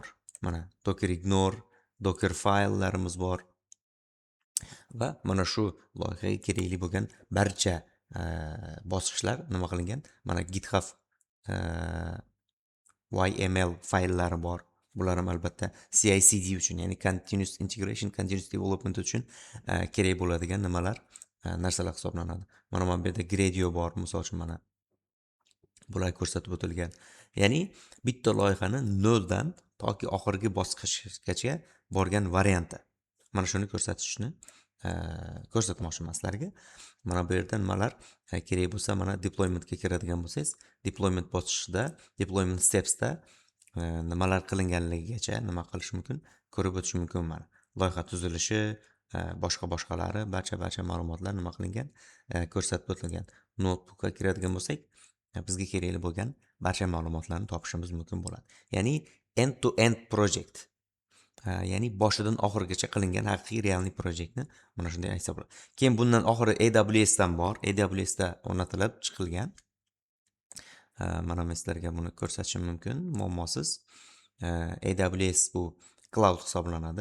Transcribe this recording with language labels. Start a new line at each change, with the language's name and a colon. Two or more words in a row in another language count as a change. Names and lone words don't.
Uzbek: Mana Docker Ignore, Docker filelarimiz bor. Va mana shu loyihaga kerakli bo'lgan barcha bosqichlar nima qilingan? Mana GitHub YML faylari bor. Bular ham albatta CI/CD uchun, ya'ni
English: continuous integration, continuous development
Uzbek: uchun kerak bo'ladigan nimalar, narsalar hisoblanadi. Mana bu yerda Gradio bor, misol uchun mana bular ko'rsatib o'tilgan. Ya'ni bitta loyihani noldan toki oxirgi bosqichgacha borgan varianti. Mana shuni ko'rsatishni ko'rsatmoqchiman sizlarga. Mana bu yerda nimalar kerak bo'lsa, mana deploymentga kiradigan bo'lsangiz, deployment bosqichida,
English: deployment stepsda
Uzbek: nimalar qilinganligigacha nima qilish mumkin? Ko'rib o'tish mumkin mana. Loyiha tuzilishi, boshqalari, barcha ma'lumotlar nima qilingan? Ko'rsatib o'tilgan. Notebookga kiradigan bo'lsak, bizga kerakli bo'lgan barcha ma'lumotlarni topishimiz mumkin bo'ladi. Ya'ni
English: end to end project.
Uzbek: Ya'ni boshidan oxirigacha qilingan haqiqiy realniy projektni mana shunday aytsa bo'ladi. Keyin bundan oxiri AWS dan bor. AWS da o'rnatilib chiqilgan. Mana men sizlarga buni ko'rsatishim mumkin, muammosiz. AWS bu cloud hisoblanadi.